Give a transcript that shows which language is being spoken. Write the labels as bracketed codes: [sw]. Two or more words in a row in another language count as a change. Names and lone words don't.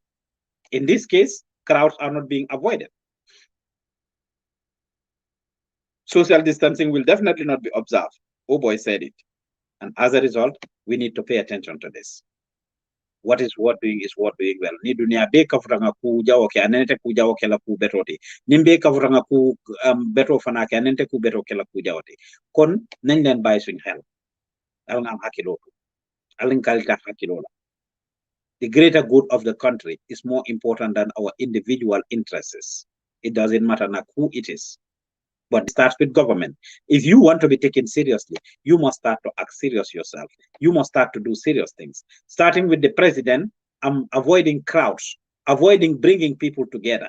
[en] In this case, crowds are not being avoided. Social distancing will definitely not be observed. Oboy said it. And as a result, we need to pay attention to this. What is worth doing is worth doing well. [man] Ni dunia be kafuranga ku jawo ke anente ku jawo ke la ku betoti. Nimbe kafuranga ku beto fana ke anente ku beto ke la ku jawote. [wo] Kon nañ leen bàyyi suñ xel. Al nga am hakilo. Al nga kalita hakilo la. [en] The greater good of the country is more important than our individual interests. It doesn't matter now who it is. But it starts with government. If you want to be taken seriously, you must start to act serious yourself. You must start to do serious things. Starting with the president, avoiding crowds, avoiding bringing people together.